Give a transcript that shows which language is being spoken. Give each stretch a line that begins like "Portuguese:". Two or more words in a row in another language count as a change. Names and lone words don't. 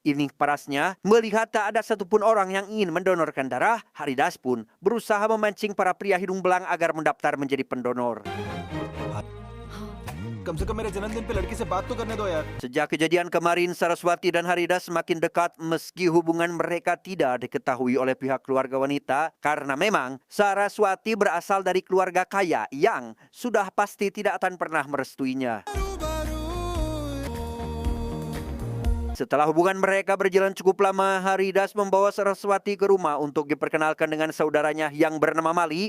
Indonesian: Ini parasnya, melihat tak ada satupun orang yang ingin mendonorkan darah, Haridas pun berusaha memancing para pria hidung belang agar mendaftar menjadi pendonor.
Hindi: कम से कम मेरे जन्मदिन पे लड़की से बात तो करने दो यार.
Indonesian: Sejak kejadian kemarin, Saraswati dan Haridas semakin dekat meski hubungan mereka tidak diketahui oleh pihak keluarga wanita karena memang Saraswati berasal dari keluarga kaya yang sudah pasti tidak akan pernah merestuinya. Setelah hubungan mereka berjalan cukup lama, Haridas membawa Saraswati ke rumah untuk diperkenalkan dengan saudaranya yang bernama Mali.